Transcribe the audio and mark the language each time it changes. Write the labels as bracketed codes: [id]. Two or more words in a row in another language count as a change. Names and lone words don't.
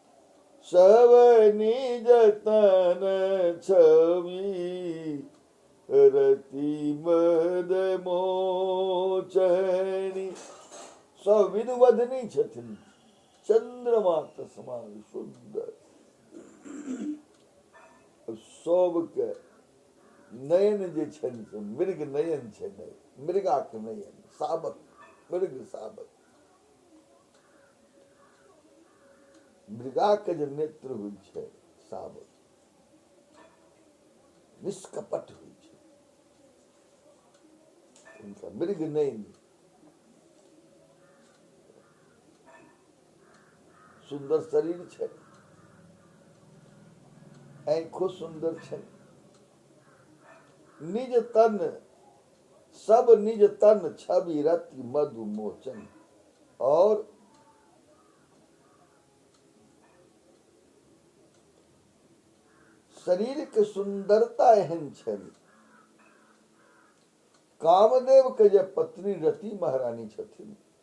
[awa] सब निज तन छवि रति मद मोचनी [mai] सब विधवधनी छथिन चंद्रमा के समान सुंदर सबके नयन जे छनि से मृग नयन छै मृगा के नयन साबक मृग साबक मृगा के जे नेत्र होइ छै साबक निष्कपट होइ छै उनका मृग नयन सुंदर शरीर छै आंखों सुंदर छै [awa] निज तन सब निज तन छवि रति मधु मोचन [mai] और शरीर के सुंदरता एहन छनि कामदेव के जे पत्नी रति महारानी छथिन